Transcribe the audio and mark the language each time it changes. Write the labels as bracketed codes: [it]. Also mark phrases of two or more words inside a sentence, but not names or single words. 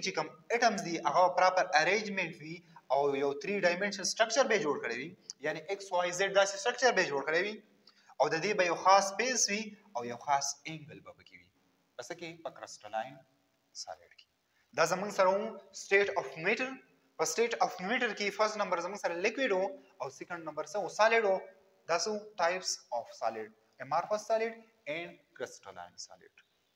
[ps] چې کم اټمز دي هغه [en] proper arrangement [ps] وي او یو [en] 3-dimensional structure [ps] به جوړ کړی وي یعنی [en] X Y Z [ps] داسې سټرکچر به جوړ کړی وي او د دې به یو خاص سپیس وي او یو خاص انګل به پکې وي پس کې په [en] crystalline solid [ps] کې دا زمونږ سره [en] state of matter [ps] په [en] state of matter [ps] کې [en] first number [ps] زمونږ سره لیکویډ او [en] second number [ps] څه سالډ [en] That's two types of solid, amorphous solid and crystalline solid.